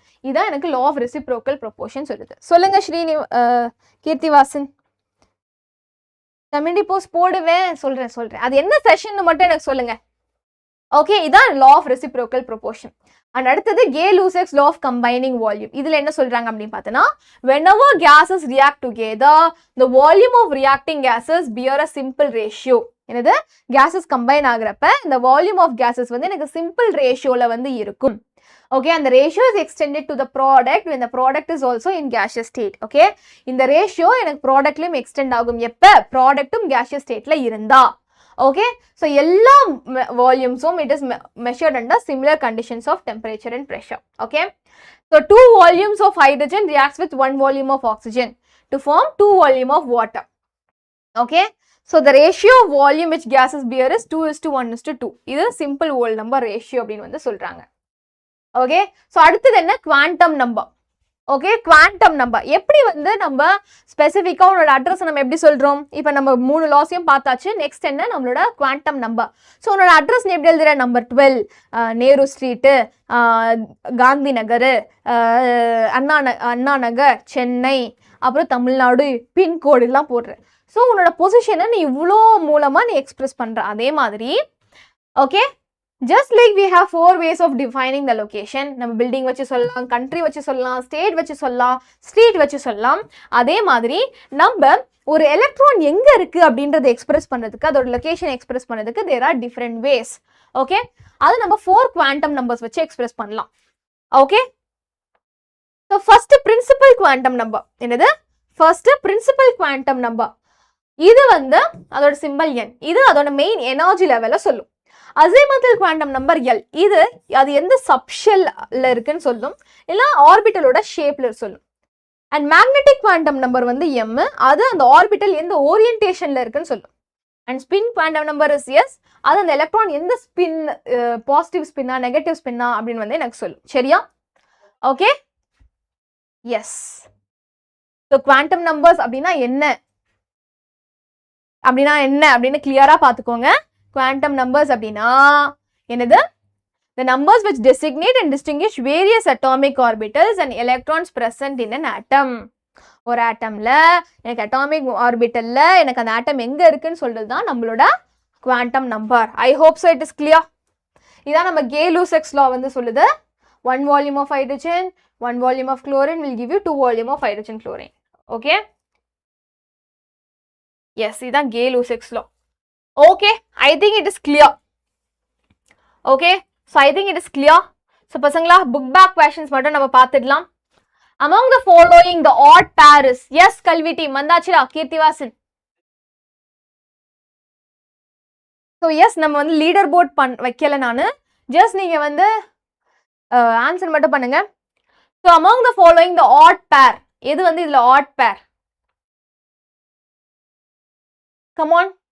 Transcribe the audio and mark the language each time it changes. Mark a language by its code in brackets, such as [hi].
[ta] இதான் எனக்கு law of reciprocal proportion சொல்லுது. சொல்லுங்க கீர்த்திவாசன். கம்யூனிட்டி போஸ்ட் போடுவேன், சொல்றேன். அது என்ன செஷன் மட்டும் எனக்கு சொல்லுங்க. ஓகே, இதான் law of reciprocal proportion. And அடுத்தது கே-லூசெக்ஸ் லா ஆஃப் கம்பைனிங் வால்யூம். இதுல என்ன சொல்றாங்க அப்படின்னு பார்த்தோன்னா, [en] whenever gases react together the volume of reacting gases bear a simple ratio. [ta] என்னது, கேசஸ் கம்பைன் ஆகுறப்ப இந்த வால்யூம் ஆஃப் கேசஸ் வந்து எனக்கு சிம்பிள் ரேஷியோல வந்து இருக்கும். ஓகே, அந்த ratio [en] Is extended to the product when the product is also in gaseous state. [ta] Okay, இந்த ratio எனக்கு ப்ராடக்ட்லயும் extend ஆகும் எப்ப ப்ராடக்ட்டும் [en] gaseous state [ta] ல இருந்தா. [en] Okay, so எல்லா வால்யூம்ஸும் it is measured under similar conditions of temperature and pressure. Okay, so 2 volumes of hydrogen reacts with 1 volume of oxygen to form 2 volume of water. Okay, so the ratio of volume which gases bear is 2:1:2. [ta] இது [en] simple whole number ratio [ta] அப்படின்னு வந்து சொல்றாங்க. Okay, so அடுத்தது என்ன, quantum number. Okay, quantum number எப்படி வந்து நம்ம ஸ்பெசிஃபிக்கா உன்னோட அட்ரஸ் நம்ம எப்படி சொல்றோம்? இப்போ நம்ம 3 லாஸையும் பார்த்தாச்சு. நெக்ஸ்ட் என்ன, நம்மளோட குவாண்டம் நம்பர். ஸோ உன்னோட அட்ரஸ் எப்படி எழுதுற? நம்பர் 12 நேரு ஸ்ட்ரீட்டு, காந்தி நகர், அண்ணா நகர், சென்னை, அப்புறம் தமிழ்நாடு, பின்கோடு எல்லாம் போடுற. ஸோ உன்னோட பொசிஷனை நீ இவ்வளோ மூலமா நீ எக்ஸ்பிரஸ் பண்ற. அதே மாதிரி okay, [en] just like we have 4 ways of defining the location. [ta] நம்ம பில்டிங் வச்சு சொல்லலாம், கண்ட்ரி வச்சு சொல்லலாம், ஸ்டேட் வச்சு சொல்லலாம், ஸ்ட்ரீட் வச்சு சொல்லலாம். அதே மாதிரி நம்ம ஒரு எலக்ட்ரான் எங்க இருக்கு அப்படின்றத எக்ஸ்பிரஸ் பண்றதுக்கு, அதோட லொகேஷன் எக்ஸ்பிரஸ் பண்றதுக்கு [en] there are different ways. [ta] Okay, அது நம்ம 4 குவாண்டம் நம்பர்ஸ் வச்சு எக்ஸ்பிரஸ் பண்ணலாம். Okay, so first principal quantum number. என்னது, ஃபர்ஸ்ட் பிரின்சிபல் குவாண்டம் நம்பர். இது வந்து அதோட சிம்பிள் n. இது அதோட மெயின் எனர்ஜி லெவலை சொல்லும். அசைமத்தல் குவாண்டம் நம்பர் L. இது அது எந்த சப்ஷெல்ல இருக்குன்னு சொல்லும், இல்ல ஆர்பிட்டலோட ஷேப்ல சொல்லும். அண்ட் மேக்னெட்டிக் குவாண்டம் நம்பர் வந்து M. அது அந்த ஆர்பிட்டல் எந்த ஓரியன்டேஷன்ல இருக்குன்னு சொல்லும். And spin quantum number is S. அது அந்த எலக்ட்ரான் எந்த ஸ்பின், பாசிட்டிவ் ஸ்பின்னா நெகட்டிவ் ஸ்பின்னா அப்படின்னு வந்து எனக்கு சொல்லும். சரியா? Okay, S. So quantum numbers அப்படின்னா என்ன அப்படின்னு கிளியரா பார்த்துக்கோங்க. [en] quantum numbers [ta] அப்படின்னா என்னது, [en] the numbers which designate and distinguish various atomic orbitals and electrons present in an atom. [ta] ஒரு ஆட்டம்ல எனக்கு அட்டாமிக் ஆர்பிட்டல்ல எனக்கு அந்த ஆட்டம் எங்க இருக்குன்னு சொல்றது தான் நம்மளோட quantum number. [en] I hope so it is clear. [ta] இதான் நம்ம [en] Gay Lussac's law [ta] வந்து சொல்லுது. [en] 1 volume of hydrogen, 1 volume of chlorine will give you 2 volume of hydrogen chlorine. Okay? Yes, [ta] இதான் [en] Gay Lussac's law. Okay, I think it is clear. Okay, so I think it is clear. So பசங்களா book back questions [ta] மட்டும் நம்ம பார்த்துடலாம். [en] Among the following the odd pair is, yes [ta] கல்வி team வந்தாச்சுடா [en] Keerthivasan. [ta] So yes நம்ம வந்து leader board வைக்கல நானு, just நீங்க வந்து ஆன்சர் மட்டும் பண்ணுங்க. [en] So among the following the odd pair, [ta] எது வந்து இதுல [en] odd pair? Come on.